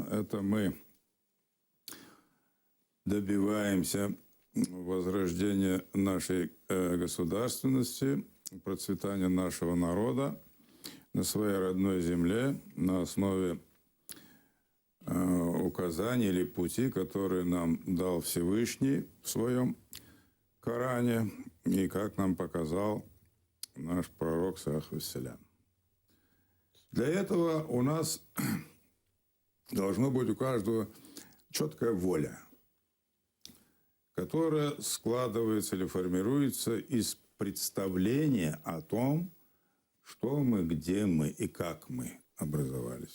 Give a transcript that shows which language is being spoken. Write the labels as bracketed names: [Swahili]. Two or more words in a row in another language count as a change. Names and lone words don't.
[Russian] Это мы добиваемся возрождения нашей государственности, процветания нашего народа на своей родной земле на основе указаний или пути, которые нам дал Всевышний в своем Коране и как нам показал наш пророк [Arabic] صلى الله عليه وسلم. [Russian] Для этого у нас должно быть у каждого четкая воля, которая складывается или формируется из представления о том, что мы, где мы и как мы образовались.